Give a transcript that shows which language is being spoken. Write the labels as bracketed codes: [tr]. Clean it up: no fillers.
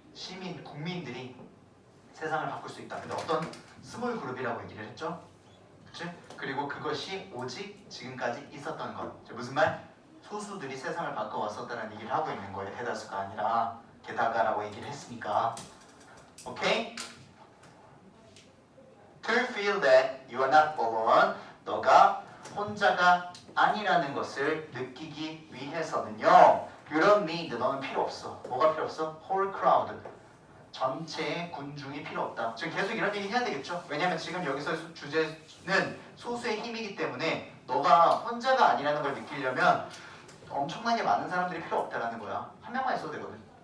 [ko] 시민, 국민들이 세상을 바꿀 수 있다. 근데 어떤 스몰 그룹이라고 얘기를 했죠? 그치? 그리고 그것이 오직 지금까지 있었던 것. 무슨 말? 소수들이 세상을 바꿔왔었다는 얘기를 하고 있는 거예요. 대다수가 아니라 게다가라고 얘기를 했으니까. 오케이? [en] To feel that you are not alone. [ko] 너가 혼자가 아니라는 것을 느끼기 위해서는요. [en] You don't need. [ko] 너는 필요 없어. 뭐가 필요 없어? [en] Whole crowd. [ko] 전체의 군중이 필요 없다. 지금 계속 이런 얘기 해야 되겠죠? 왜냐면 지금 여기서 주제는 소수의 힘이기 때문에 너가 혼자가 아니라는 걸 느끼려면 엄청나게 많은 사람들이 필요 없다라는 거야. 한 명만 있어도 되거든.